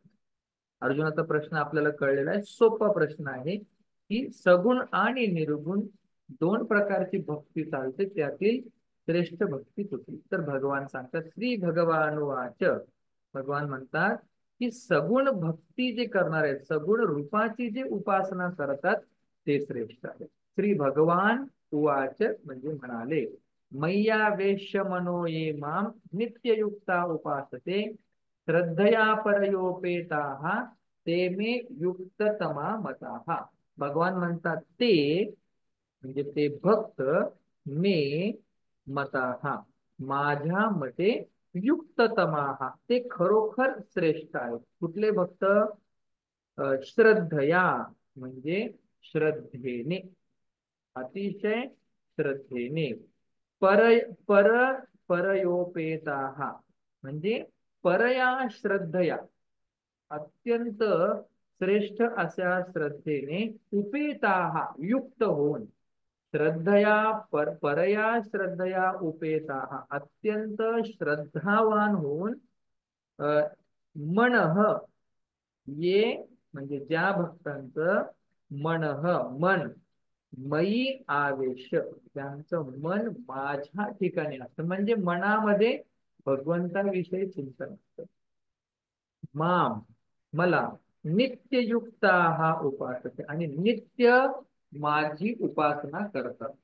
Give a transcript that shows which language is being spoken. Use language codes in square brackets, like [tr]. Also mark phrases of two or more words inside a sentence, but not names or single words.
[mr] अर्जुनाचा प्रश्न आपल्याला कळलेला आहे, सोपा प्रश्न आहे की सगुण आणि निर्गुण दोन प्रकारची भक्ती चालते, त्यातील श्रेष्ठ भक्ती कुठली. तर भगवान सांगतात, [sa] श्री भगवान वाच, [mr] भगवान म्हणतात की सगुण भक्ती जे करणार आहेत, सगुण रूपाची जे उपासना करतात, ते श्रेष्ठ आहे. [sa] श्री भगवान उवाच [mr] म्हणजे म्हणाले, [sa] मय्या वेश्य मनो ये माम नित्ययुक्ता उपासते श्रद्धया परयोपेताः ते मे युक्ततमा मताः. [mr] भगवान म्हणतात ते, म्हणजे ते भक्त, [sa] मे मताः, [mr] माझ्या मते, युक्ततमाः, ते खरोखर श्रेष्ठ आहेत. कुठले भक्त, श्रद्धया म्हणजे श्रद्धेने, अतिशय श्रद्धेने, [sa] पर पर परयोपेताः म्हणजे परया श्रद्धया, [mr] अत्यंत श्रेष्ठ अशा श्रद्धेने, उपेताः युक्त होऊन, [sa] श्रद्धया परया श्रद्धया उपेताः [mr] अत्यंत श्रद्धावान होऊन, [sa] मनः ये [mr] म्हणजे ज्या भक्तांचं मनः मन, [sa] मयी आवेश, [mr] त्यांचं मन माझ्या ठिकाणी असतं, म्हणजे मनामध्ये भगवंताविषयी चिंतन असतं. माम मला, नित्ययुक्ता हा उपासते, आणि नित्य माझी उपासना करतात.